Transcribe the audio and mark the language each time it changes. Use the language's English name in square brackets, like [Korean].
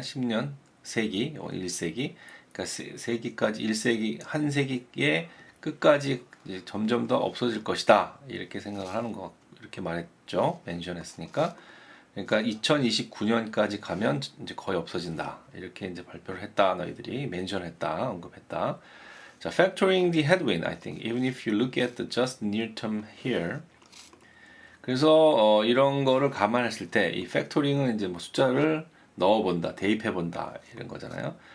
[Korean] 10년, 세기, 1세기, 그러니까 세기까지 1세기, 한 세기의 끝까지 이제 점점 더 없어질 것이다. 이렇게 생각을 하는 거, 이렇게 말했죠. 멘션했으니까. 그러니까 2029년까지 가면 이제 거의 없어진다. 이렇게 이제 발표를 했다. 너희들이 멘션했다. 언급했다. [English] 자, factoring the headwind, I think, even if you look at the just near term here. [Korean] 그래서 이런 거를 감안했을 때 이 팩토링은 이제 뭐 숫자를 넣어본다, 대입해본다 이런 거잖아요.